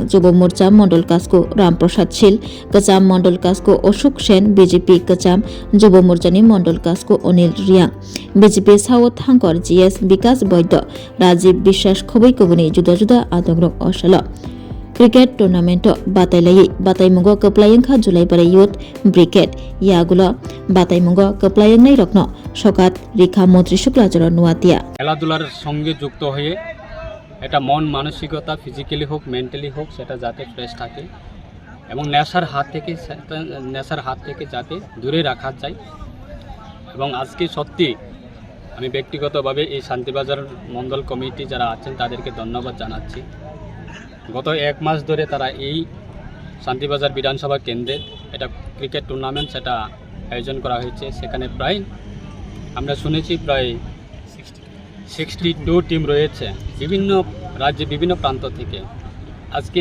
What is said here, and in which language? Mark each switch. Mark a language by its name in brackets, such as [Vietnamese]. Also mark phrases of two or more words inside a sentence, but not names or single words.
[Kok Borok] Jobo Morcha Mondol Kasko Ram Prasad Shil Kacham Mondol Kasko Oshuk Sen BJP Kacham Jobo Morchani Mondol Kasko Onil Riang BJP South Hankor GS Bikas Boydo Rajiv Bishas Khoboi Kobuni Juda Juda Adogrok Oshalo Cricket Tournament Batai Mungo Kaplayangka July Bare Youth Brigade Yagulo Batai Mungo Kaplayang Nai Rokno Shokat Rikha Montri Shukla Choranuatia [Bangla] খেলাধুলার সঙ্গে যুক্ত হয়ে এটা মন মানসিকতা ফিজিক্যালি হোক মেন্টালি হোক সেটা যাতে ফ্রেশ থাকে এবং নেশার হাত থেকে যাতে দূরে রাখা যায় এবং আজকে সত্যি আমি ব্যক্তিগতভাবে এই শান্তিবাজার মণ্ডল কমিটি যারা আছেন তাদেরকে ধন্যবাদ জানাচ্ছি গত এক মাস ধরে তারা এই শান্তিবাজার বিধানসভা কেন্দ্রে এটা [English] cricket tournament [Bangla] সেটা আয়োজন করা হয়েছে সেখানে প্রায় আমরা শুনেছি প্রায় 62 টিম রয়েছে বিভিন্ন রাজ্যে বিভিন্ন প্রান্ত থেকে আজকে